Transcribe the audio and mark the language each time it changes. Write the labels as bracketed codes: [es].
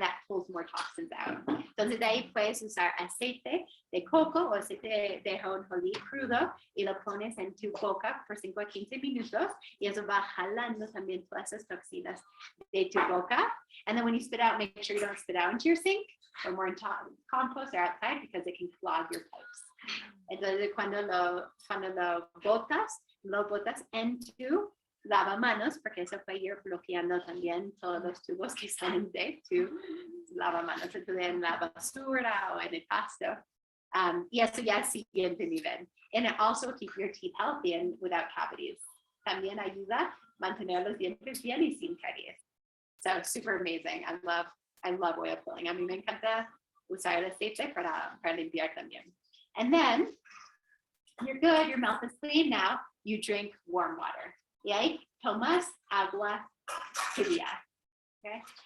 [en] That pulls more toxins out. [es] Entonces de ahí puedes usar aceite de coco o aceite de ajonjolí crudo y lo pones en tu boca por 5 a 15 minutos, y eso va jalando también todas esas toxinas de tu boca. [en] And then when you spit out, make sure you don't spit out into your sink or more in compost or outside, because it can clog your pipes. [es] Entonces cuando lo botas en tu lavamanos, porque eso puede ir bloqueando también todos los tubos que salen de tu lavamanos, entonces en la basura o en el pasto. Y eso ya es siguiente nivel. [en] And it also keep your teeth healthy and without cavities. [es] También ayuda a mantener los dientes bien y sin caries. [en] So super amazing. I love oil pulling. [es] A mí me encanta usar el aceite para limpiar también. [en] And then you're good, your mouth is clean. Now you drink warm water. [es] Y ahí tomas agua tibia. Okay?